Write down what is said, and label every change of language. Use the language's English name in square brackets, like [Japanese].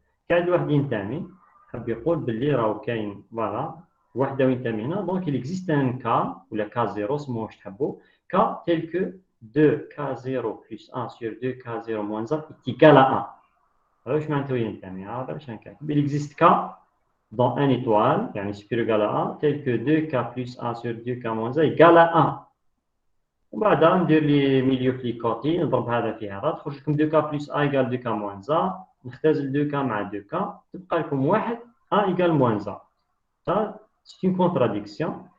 [Arabic] كاين واحد ينتمي حاب يقول باللي راهو كاين فوالا وحده وينتمينا. [French] Donc il existe un cas ou le cas 0 [Arabic] سموه واش تحبوا [French] cas tel que 2k0 plus 1 sur 2k0 moins 1 est égal à 1. [Arabic] هذا واش معناته ينتمي؟ هذا باش نكتب. [French] Il existe cas dans un étoile, يعني supérieur égal à 1, tel que 2k plus 1 sur 2k moins 1 égale à 1. [Arabic] وبعدها ندير لي ميليو فليكوتي نضرب هذا في هذا تخرج لكم [French] 2k plus 1 égale 2k moins 1. [Arabic] نختزل 2k مع 2k تبقى لكم 1 1 [French] égale moins 1. Ça c'est une contradiction.